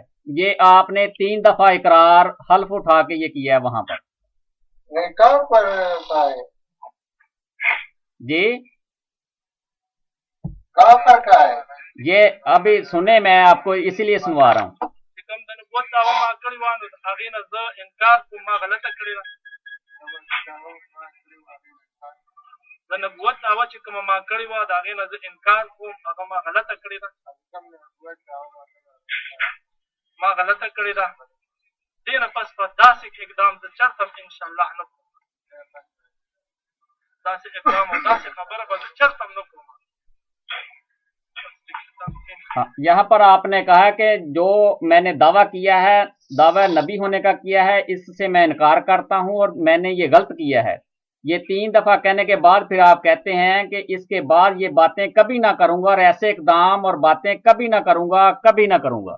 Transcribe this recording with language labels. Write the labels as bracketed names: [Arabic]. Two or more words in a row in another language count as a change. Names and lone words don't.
[Urdu] یہ آپ نے 3 دفعہ اقرار حلف اٹھا کے یہ کیا ہے وہاں پر۔ کہاں پر جی کہاں پر کا ہے یہ ابھی سنیں، میں آپ کو اسی لیے سنوا رہا ہوں۔ [Pashto] د نبوت دعوه چې کومه ما کړې وه د هغې نه زه انکار کوم، هغه ما غلطه کړې ده، ما غلطه کړې ده، دې نه پس به داسې اقدام زه چېرته هم انشاءالله نه کوم، داسې اقدام او داسې خبره به زه چېرته هم نه کوم۔ [Urdu] یہاں پر آپ نے کہا کہ جو میں نے دعویٰ کیا ہے، دعویٰ نبی ہونے کا کیا ہے، اس سے میں انکار کرتا ہوں اور میں نے یہ غلط کیا ہے۔ یہ 3 دفعہ کہنے کے بعد پھر آپ کہتے ہیں کہ اس کے بعد یہ باتیں کبھی نہ کروں گا اور ایسے اقدام اور باتیں کبھی نہ کروں گا، کبھی نہ کروں گا۔